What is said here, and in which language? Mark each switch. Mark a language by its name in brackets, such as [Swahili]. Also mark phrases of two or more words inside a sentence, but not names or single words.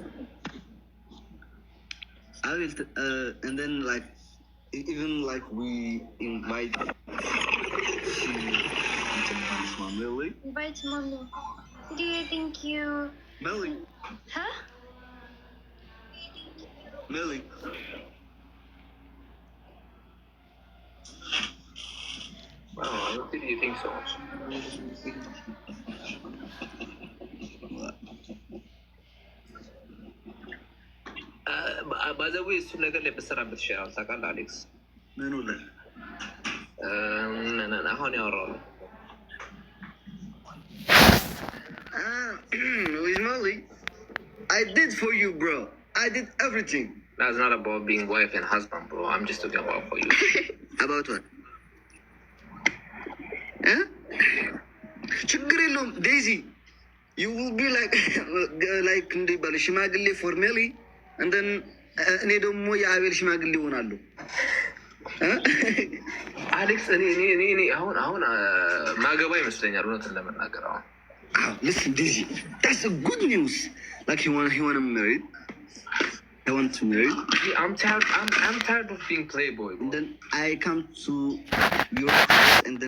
[English] I will, and then like, even like we invite Melly. Invite Mommy. CDA, thank you. Melly. Huh? Melly. what did you think so much? [Amharic] ባዘዌ እሱን ነገር ላይ በሰራበት ይሻላል ታውቃለህ አሌክስ። ምኑ ላይ? አሁን ያወራው ነው [English] with Molly. I did for you, bro. I did everything. That's not about being wife and husband, bro. I'm just talking about for you. About what? Huh? [Amharic] ችግር የለውም Daisy. [English] You will be like [Amharic] እንደ ባለ ሽማግሌ [English] for Melly, and then [Amharic] እኔ ደግሞ የአቤል ሽማግሌ እሆናለሁ። አሌክስ እኔ አሁን ማገባ ይመስለኛል እውነትን ለመናገር አሁን [English] listen Daisy, that's a good news. Like he wanna marry. I want to marry. Yeah, I'm tired of being playboy, bro. And then I come to your house and then